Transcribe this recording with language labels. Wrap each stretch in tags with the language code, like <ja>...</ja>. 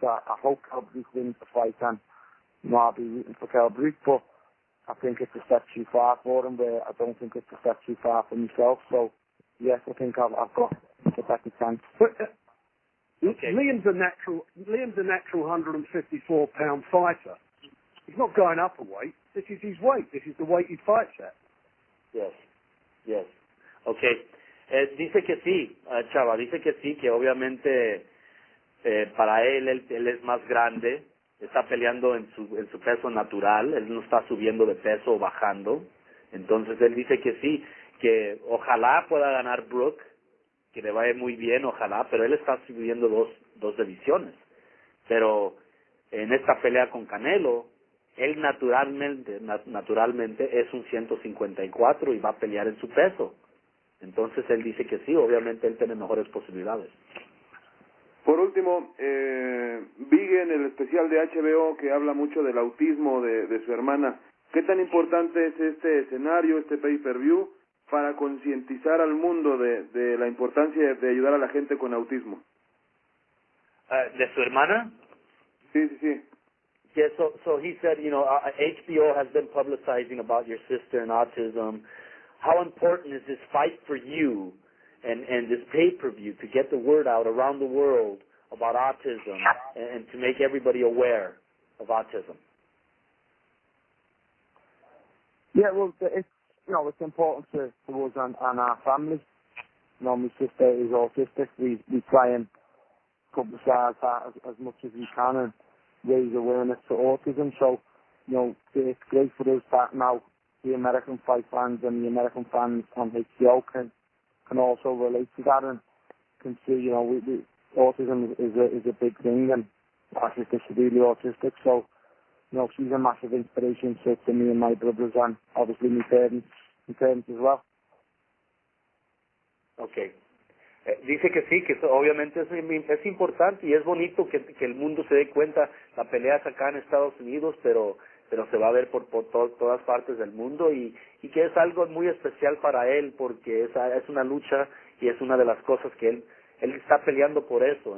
<en>I hope Kell Brook wins the fight, and I'll be rooting for Kell Brook, but I think it's a step too far for him, where I don't think it's a step too far for myself. So, yes, I think I've got a better chance. But, okay. Liam's a natural 154-pound fighter. He's not going up a weight. This is his weight. This is the weight he fights at. Yes. Okay.</en> <es>Dice que sí, Chava, dice que sí, que obviamente para él es más grande, está peleando en su peso natural, él no está subiendo de peso o bajando. Entonces él dice que sí, que ojalá pueda ganar Brook, que le vaya muy bien, ojalá, pero él está subiendo dos divisiones. Pero en esta pelea con Canelo, él naturalmente es un 154 y va a pelear en su peso. Entonces él dice que sí, obviamente él tiene mejores posibilidades. Por último, vi en el especial de HBO que habla mucho del autismo de su hermana. ¿Qué tan importante es este escenario, este pay-per-view, para concientizar al mundo de la importancia de ayudar a la gente con autismo? ¿De su hermana? Sí.</es> <en>Yeah, so he said, HBO has been publicizing about your sister and autism. How important is this fight for you and this pay-per-view to get the word out around the world about autism and to make everybody aware of autism? Yeah, well, it's important to us and our family. My sister is autistic. We try and publicise that as much as we can and raise awareness to autism. So, it's great for us that now the American fight fans and the American fans on HBO can also relate to that and can see, autism is a big thing, and our sister's severely autistic. So, she's a massive inspiration to me and my brothers, and obviously my parents as well. Okay.</en> <es>Dice que sí, que obviamente es importante y es bonito que el mundo se dé cuenta. La pelea es acá en Estados Unidos, pero se va a ver por todas partes del mundo y que es algo muy especial para él, porque es una lucha y es una de las cosas que él está peleando por eso.</es>